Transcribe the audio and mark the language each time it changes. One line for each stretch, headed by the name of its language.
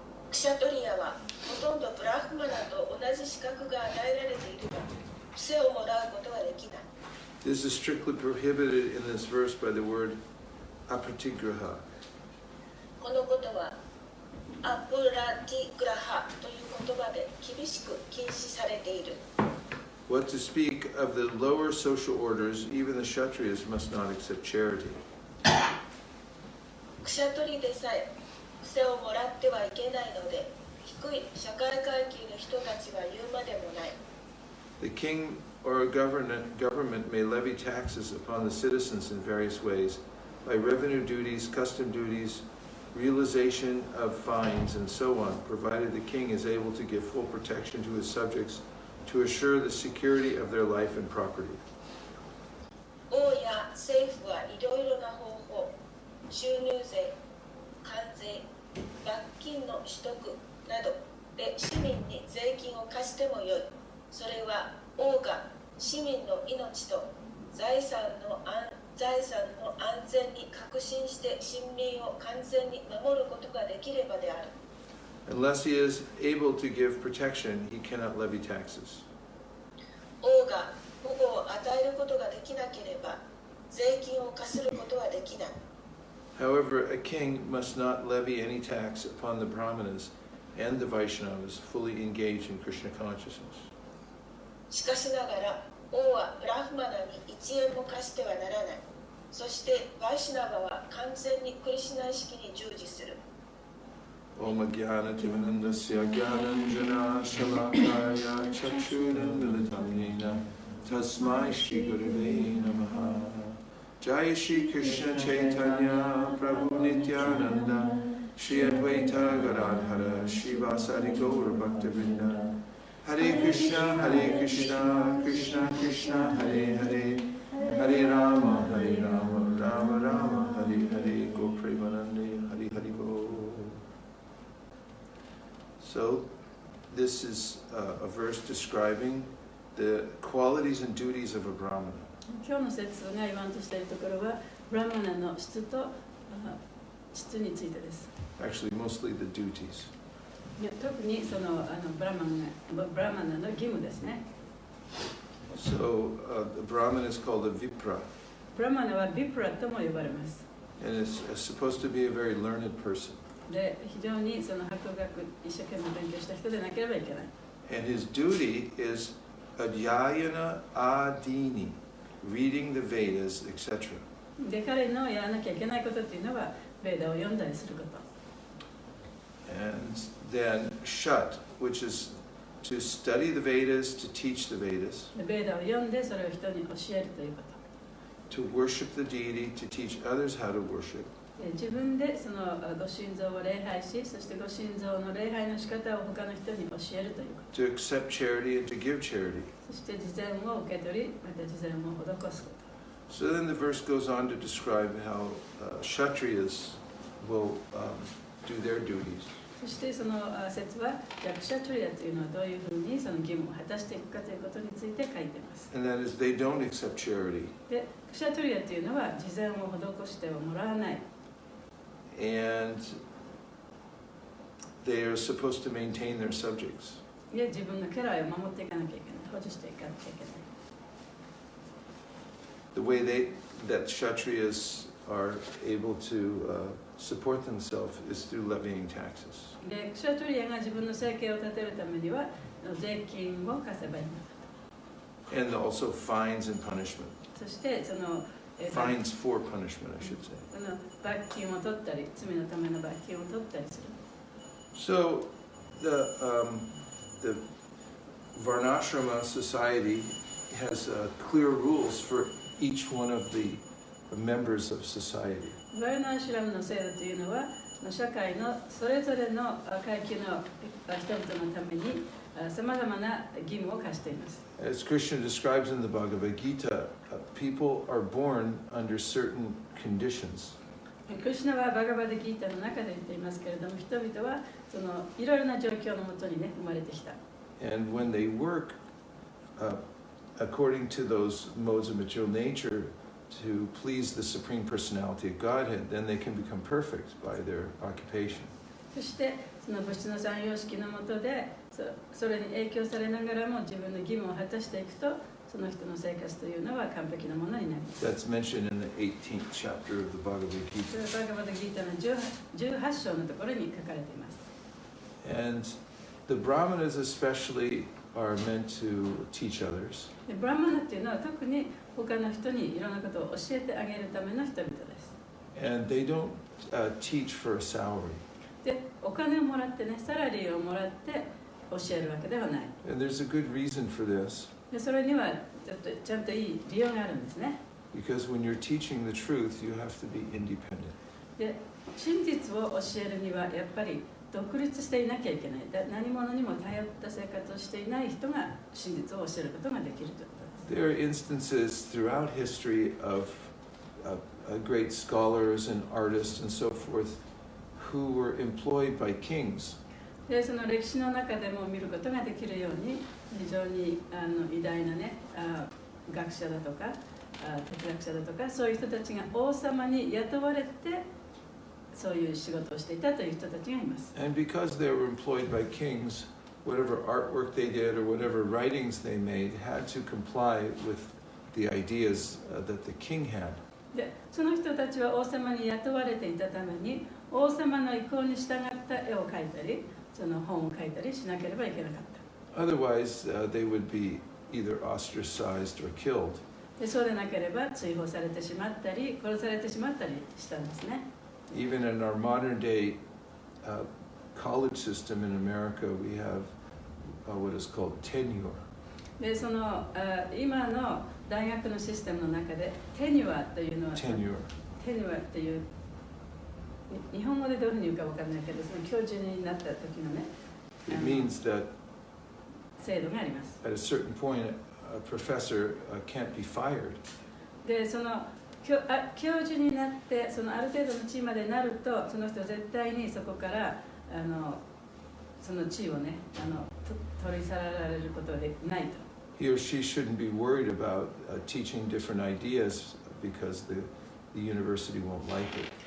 Japanese: クシャトリアはほとんどブラフマナと同じ資格が与えられているが、布施をもらうことはできない。
English: This is strictly prohibited in this verse by the word apratigraha.
Japanese: このことは、アプラティグラハという言葉で厳しく禁止されている。
English: What to speak of the lower social orders, even the Kshatriyas must not accept charity.
Japanese: クシャトリでさえ布施をもらってはいけないので、低い社会階級の人たちは言うまでもない。
English: The king or a government may levy taxes upon the citizens in various ways, by revenue duties, custom duties, realization of fines, and so on, provided the king is able to give full protection to his subjects to assure the security of their life and property.
Japanese: 王や政府はいろいろな方法、収入税、関税、罰金の取得などで市民に税金を課してもよい。それは王が市民の命と財産の安全に確信して臣民を完全に守ることができればである。
English: Unless he is able to give protection, he cannot levy taxes.
Japanese: 王が保護を与えることができなければ税金を課することはできない。
English: However, a king must not levy any tax upon the Brahmanas and the Vaishnavas fully engaged in Krishna consciousness.
Japanese: しかしながら王はブラフマナに1円も貸してはならない。そしてバイシナバは完全にクリシュナ意識に従事する。
Sanskrit: Om Jnana Tivanandasya Jnananjana Shalakaya Chakshunandalatam Nena Tasmai Shri Gurave Namaha Jaya Shri Krishna Chaitanya Prabhu Nityananda Shri Advaita Gadadhara Shri Vasari Gaura Bhaktivinoda Hare Krishna Krishna Krishna Hare Hare Hare Rama Rama Rama Hare Hare Go Premanande Hare Hare Bo.
English: So, this is a verse describing the qualities and duties of a Brahmana.
Japanese: 今日の説が言わんとしているところは、ブラマナの質と質についてです。
English: Actually, mostly the duties.
Japanese: いや特にそのブラマナの義務ですね。
English: So, the Brahman is called a Vipra,
Japanese: ブラマナはビプラとも呼ばれます。
English: and is supposed to be a very learned person.
Japanese: で、非常にその博学、一生懸命勉強した人でなければいけない。
English: And his duty is Adhyayana Adini, reading the Vedas, etc.
Japanese: で、彼のやらなきゃいけないことっていうのは、ベーダを読んだりすること。
English: And then Shat, which is to study the Vedas, to teach the Vedas,
Japanese: で、ベーダを読んでそれを人に教えるということ。
English: to worship the deity, to teach others how to worship.
Japanese: で、自分でそのご神像を礼拝し、そしてご神像の礼拝の仕方を他の人に教えるということ。
English: To accept charity and to give charity.
Japanese: そして慈善を受け取り、また慈善を施すこと。
English: So then the verse goes on to describe how Kshatriyas will do their duties.
Japanese: そしてその説は、じゃあクシャトリアというのはどういうふうにその義務を果たしていくかということについて書いています。
English: And that is, they don't accept charity.
Japanese: で、クシャトリアというのは慈善を施してはもらわない。
English: And they are supposed to maintain their subjects.
Japanese: で、自分の家来を守っていかなきゃいけない。保持していかなきゃいけない。
English: The way that Kshatriyas are able to support themselves is through levying taxes.
Japanese: で、クシャトリアが自分の生計を立てるためには税金を課せばいいのだ
English: And also fines and punishment.
Japanese: と。そしてその
English: Fines for punishment, I should say.
Japanese: その罰金を取ったり、罪のための罰金を取ったりする。
English: So the Varnashrama society has clear rules for each one of the members of society.
Japanese: バルナーシュラムの制度というのは、社会のそれぞれの階級の人々のためにさまざまな義務を課しています。
English: As Krishna describes in the Bhagavad Gita, people are born under certain conditions.
Japanese: クリシュナはバガバダギータの中で言っていますけれども、人々はいろいろな状況のもとにね、生まれてきた。
English: And when they work according to those modes of material nature to please the Supreme Personality of Godhead, then they can become perfect by their occupation.
Japanese: そしてその物質の三様式のもとでそれに影響されながらも自分の義務を果たしていくと、その人の生活というのは完璧なものになります。
English: That's mentioned in the 18th chapter of the Bhagavad
Japanese: それはバガバダギータの18章のところに書かれています。
English: And the Brahmanas especially are meant to teach others.
Japanese: でブラマナっていうのは特に他の人にいろんなことを教えてあげるための人々です。
English: And they don't teach for a salary.
Japanese: で、お金をもらってね、サラリーをもらって教えるわけではない。
English: And there's a good reason for this.
Japanese: で、それにはちゃんといい理由があるんですね。
English: Because when you're teaching the truth, you have to be independent.
Japanese: で、真実を教えるにはやっぱり独立していなきゃいけない。何者にも頼った生活をしていない人が真実を教えることができるということです。
English: There are instances throughout history of great scholars and artists and so forth who were employed by kings.
Japanese: で、その歴史の中でも見ることができるように、非常に偉大なね、学者だとか哲学者だとか、そういう人たちが王様に雇われてそういう仕事をしていたという人たちがいます。
English: And because they were employed by kings, whatever artwork they did or whatever writings they made had to comply with the ideas that the king had.
Japanese: で、その人たちは王様に雇われていたために、王様の意向に従った絵を描いたり、その本を書いたりしなければいけなかった。
English: Otherwise, they would be either ostracized or killed.
Japanese: で、そうでなければ追放されてしまったり、殺されてしまったりしたんですね。
English: Even in our modern day college system in America, we have what is called tenure.
Japanese: で、その今の大学のシステムの中でテニュアというのは、テニュアという日本語でどういうふうに言うかわからないけど、その教授になった時のね、
English: It means that
Japanese: 制度があります。
English: at a certain point, a professor can't be fired.
Japanese: で、その教授になってそのある程度の地位までなると、その人は絶対にそこからその地位をね取り去られることはできないと。
English: He or she shouldn't be worried about teaching different ideas because the university won't like it.